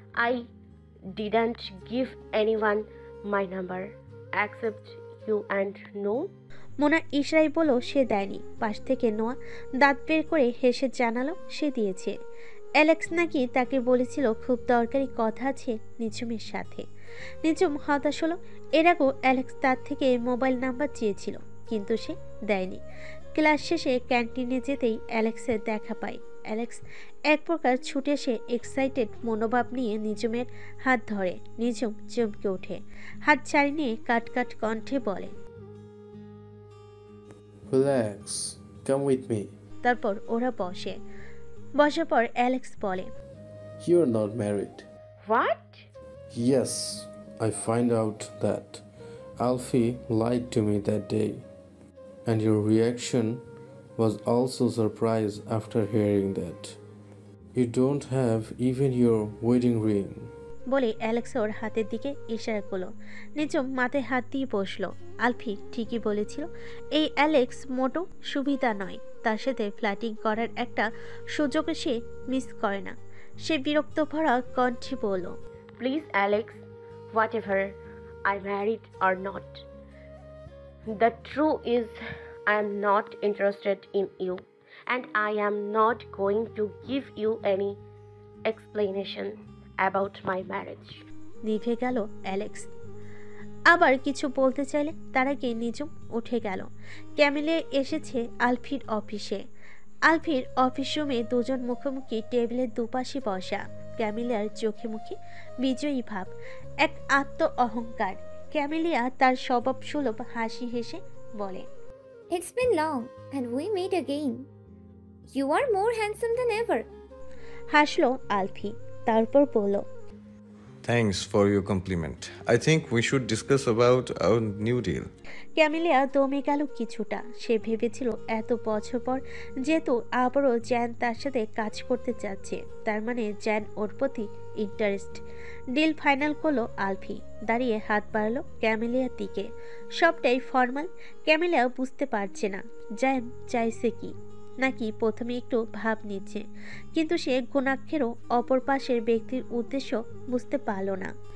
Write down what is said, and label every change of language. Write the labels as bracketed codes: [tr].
[en] I didn't give anyone my number except you and no. [bn] Mona ইশরাই বলল সে দেয়নি। পাশ থেকে নোয়া দাঁত বের করে হেসে জানালো সে দিয়েছে। অ্যালেক্স নাকি তাকে বলেছিল খুব দরকারি কথা আছে নিঝুমের সাথে। নিঝুম হতাশ হলো। এর আগেও অ্যালেক্স তার থেকে মোবাইল নাম্বার চেয়েছিল, কিন্তু সে দেয়নি। ক্লাস শেষে ক্যান্টিনে যেতেই অ্যালেক্সের দেখা পায়। অ্যালেক্স এক প্রকার ছুটে এসে এক্সাইটেড মনোভাব নিয়ে নিঝুমের হাত ধরে। নিঝুম চমকে ওঠে, হাত ছাড়িয়ে নিয়ে কাট কণ্ঠে বলে, [en] Relax, come with me. [bn] তারপর ওরা বসে। বসার পর অ্যালেক্স বলে, [en] You're not married. What? Yes, I find out that Alfie lied to me that day. And your reaction was also surprise after hearing that. You don't have even your wedding ring. [bn] বলে Alex ওর হাতের দিকে ইশারা করলো। নিঝুম মাথায় হাত দিয়ে বসলো। আলফি ঠিকই বলেছিল, এই অ্যালেক্স মোটো সুবিধা নয়। তার সাথে ফ্ল্যাটিং করার একটা সুযোগ সে মিস করে না। সে বিরক্ত ভরা কণ্ঠে বলল, [en] Please Alex, whatever I married or not, the truth is I am not interested in you and I am not going to give you any explanation about my marriage. [bn] নিভে গেল অ্যালেক্স। আবার কিছু বলতে চাইলে তার আগে নিঝুম উঠে গেল। ক্যামিলিয়া এসেছে আলফির অফিসে। আলফির অফিস রুমে দুজন মুখোমুখি টেবিলের দুপাশে বসা। ক্যামিলিয়ার চোখে মুখে বিজয়ী ভাব, এক আত্ম অহংকার। ক্যামিলিয়া তার স্বভাব সুলভ হাসি হেসে বলে, [en] It's been long and we meet again. You are more handsome than ever. [bn] হাসলো আলফি, তারপর বলল, [en] Thanks for your compliment. I think we should discuss about our new deal. [bn] Camellia দমে গেল কিছুটা। সে ভেবেছিল এত বছর পর যেহেতু আবারও জ্যান তার সাথে কাজ করতে চাচ্ছে, তার মানে জ্যান ওর প্রতি ইন্টারেস্ট। ডিল ফাইনাল করলো আলফি। দাঁড়িয়ে হাত বাড়ালো ক্যামেলিয়ার দিকে। সবটাই ফর্মাল। ক্যামেলিয়া বুঝতে পারছে না জ্যান চাইছে কি, নাকি প্রথমে একটু ভাব নিচ্ছে, কিন্তু সে গুণাক্ষেরও অপর পাশের ব্যক্তির উদ্দেশ্য বুঝতে পারল না।